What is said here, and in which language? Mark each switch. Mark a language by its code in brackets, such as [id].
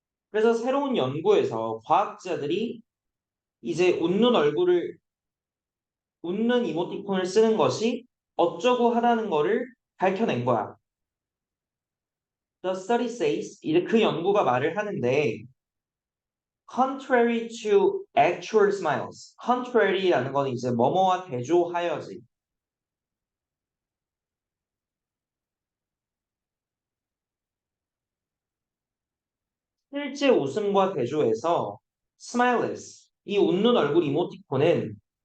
[ko] 그래서 새로운 연구에서 과학자들이 이제 웃는 이모티콘을 쓰는 것이 어쩌고 하다는 거를 밝혀낸 거야. [en] The study says [ko] 이제 그 연구가 말을 하는데 [en] contrary to actual smiles. [ko] contrary라는 건 이제 뭐뭐와 대조하여지. 실제 웃음과 대조해서 smiles 이 웃는 얼굴 이모티콘은